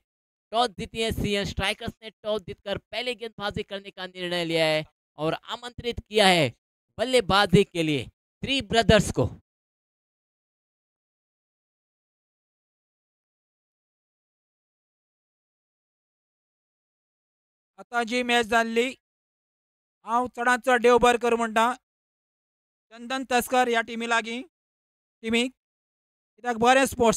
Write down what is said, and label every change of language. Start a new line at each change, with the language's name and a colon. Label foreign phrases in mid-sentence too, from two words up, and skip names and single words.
Hindi: टॉस जीती है सीएन स्ट्राइकर्स ने। टॉस जीतकर पहले गेंदबाजी करने का निर्णय लिया है और आमंत्रित किया है बल्लेबाजी के लिए थ्री ब्रदर्स को।
Konkani: आता जी मॅच जाल्ली हांव चडांत चड देव बरें करूं म्हणटा चंदन तस्कर ह्या टिमी लागीं टिमीक, कित्याक बरें स्पोर्ट्स